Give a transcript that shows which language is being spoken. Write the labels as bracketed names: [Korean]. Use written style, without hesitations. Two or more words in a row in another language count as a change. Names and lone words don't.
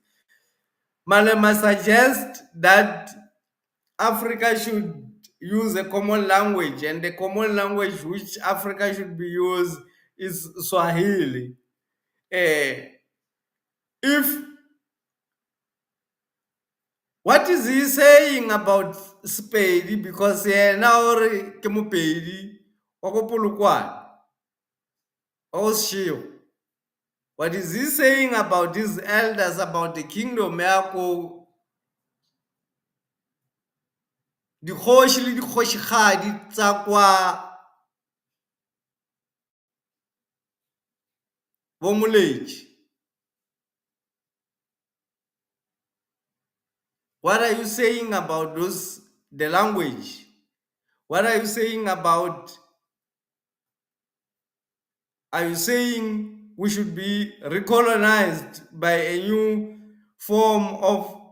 [English] Malema suggests that Africa should use a common language, and the common language which Africa should be used is Swahili. Eh, if What is he saying about Spady? Because now [Northern Sotho] ke Mopedi wa ko Polokwane, wa ko Seshego. [English] What is he saying about these elders, about the kingdom [Northern Sotho] ya ko dikgoši le dikgošigadi tsa kwa Bomoletši? [English] What are you saying about the language? What are you saying about? Are you saying we should be recolonized by a new form of?